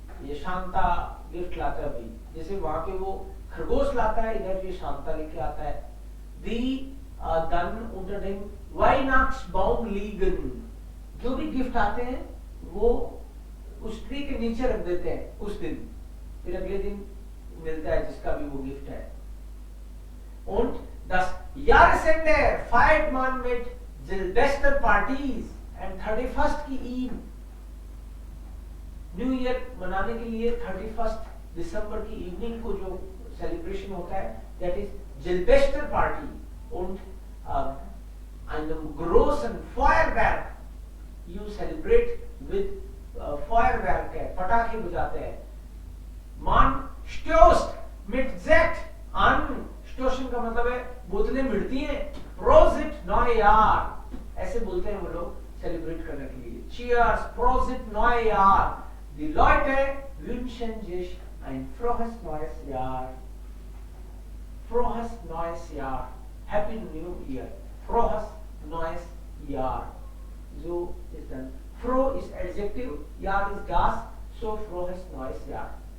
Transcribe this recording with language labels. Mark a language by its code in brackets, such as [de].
[hi] ये शांता गिफ्ट लाता है भाई. जैसे वहां पे वो खरगोश लाता है, इधर ये शांता लेके आता है. [de] Die dann unter dem Weihnachtsbaum liegen. [hi] जो भी गिफ्ट आते हैं वो उस ट्री के नीचे रख देते हैं उस दिन. फिर अगले दिन मिलता है जिसका भी वो गिफ्ट है. [de] Und das Jahresende feiert man mit Silvester Partys and [hi] 31st की ईद. न्यू ईयर मनाने के लिए 31 दिसंबर की इवनिंग को जो सेलिब्रेशन होता है, [en] that is Silvester Party. [de] Und einem großen Feuerwerk [en] you celebrate with Feuerwerk, [hi] पटाखे बजाते हैं. [de] Man stößt mit Sekt an. [hi] Station का मतलब है बोतलें मिलती हैं. [de] Prosit Neujahr [hi] ऐसे बोलते हैं वो लोग सेलिब्रेट करने के लिए. [de] Cheers, Prosit Neujahr. Die Leute wünschen sich ein frohes neues Jahr. Frohes neues Jahr. [en] Happy New Year. [de] Frohes neues Jahr. So ist dann froh ist Adjective, Jahr ist das, so frohes neues Jahr.